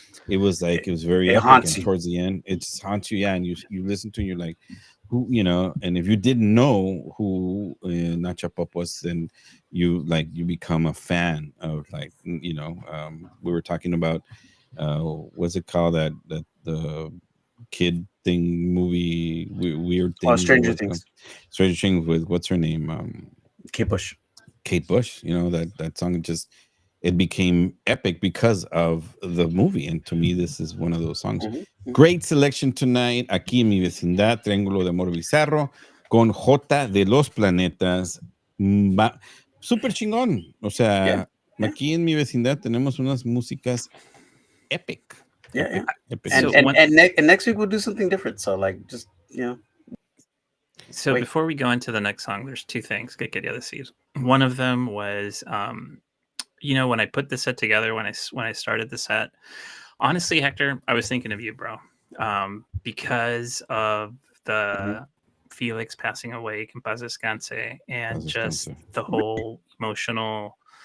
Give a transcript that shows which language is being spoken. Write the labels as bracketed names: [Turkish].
[English] It was like it was very epic and towards the end it just haunts you, and you listen to it, you're like, who, you know, and if you didn't know who Nacha Pop was, then you become a fan of, like, you know, we were talking about what's it called, that the kid thing movie, weird thing. Stranger Things. Stranger Things with what's her name? Kate Bush. You know, that song just it became epic because of the movie, and to me this is one of those songs. Great selection tonight [Spanish] aquí en mi vecindad, Triángulo de Amor Bizarro con J de Los Planetas. Súper chingón, o sea, aquí en mi vecindad tenemos unas músicas epic. [English] Epic. And next week we'll do something different, so like just, you know. So before we go into the next song, there's two things [Spanish] que quería decir. [English] One of them was you know, when I put the set together, when I started the set, honestly, Hector, I was thinking of you, bro, because of the Felix passing away, [Spanish] que en paz descanse, [English] and just the whole emotional